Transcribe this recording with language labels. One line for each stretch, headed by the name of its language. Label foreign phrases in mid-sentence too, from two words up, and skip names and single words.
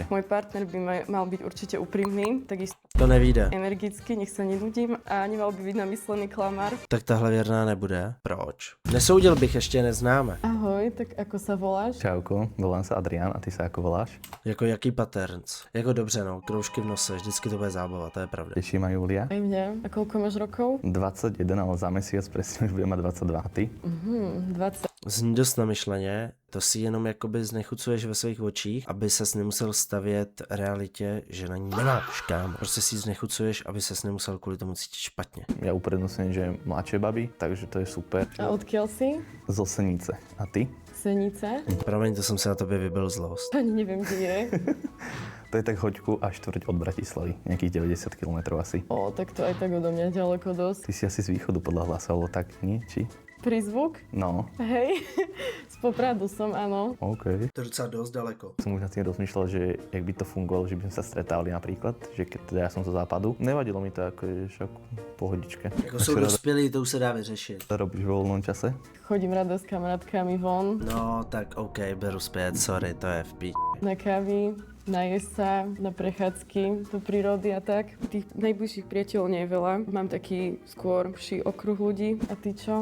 Slovak: Môj partner by mal byť určite úprimný, takisto
Czech: To nevíde.
Slovak: energický, nech sa nenudím a nemal by byť namyslený klamár.
Czech: Tak tahle věrná nebude. Proč? Nesoudil bych, ještě neznáme.
Slovak: Ahoj, tak ako sa voláš? Čauko, volám sa Adrián a ty sa ako voláš?
Czech: Jako jaký patterns? Jako dobře, no, kroužky v nose, vždycky to bude zábava, to je pravda.
Slovak: Teší ma Julia. Aj mňa. A koľko máš rokov? 21, ale za mesiac presne už budem mať 22. A ty? 20.
Czech: Zní dost namyšleně, to si jenom jakoby znechucuješ ve svých očích, aby ses nemusel stavět realitě, že na ní nemáš, kámo. Prostě si ji znechucuješ, aby ses nemusel kvůli tomu cítit špatně.
Slovak: Ja uprednostňujem, že mladšie baby, takže to je super. A odkiaľ si? Zo Senice. A ty? Senice?
Czech: Promiň, to jsem se na tobě vybil zlost.
Slovak: Ani neviem, kde je. To je tak hoďku a štvrť od Bratislavy, nejakých 90 km asi. O, tak to aj tak odo mňa ďaleko dosť. Ty si asi z východu podľa hlasu, alebo tak, nie? Či? Prízvuk? No, Hej, z Popradu som, áno. OK.
Czech: To je docela dost daleko.
Slovak: Som už nad tým rozmýšľal, že jak by to fungovalo, že by sme sa stretávali napríklad, že keď teda ja som zo západu. Nevadilo mi to ako je však pohodičke.
Czech: Jako jsou dospělí, to už se dá vyřešit.
Slovak: To robíš vo voľnom čase? Chodím rada s kamarátkami von,
Czech: No, tak OK, beru zpět, sorry, to je v píč.
Slovak: na kávy, najesť sa, na prechádzky do prírody a tak. Tých najbližších priateľov nie je veľa. Mám taký skôr vší okruh ľudí. A ty čo?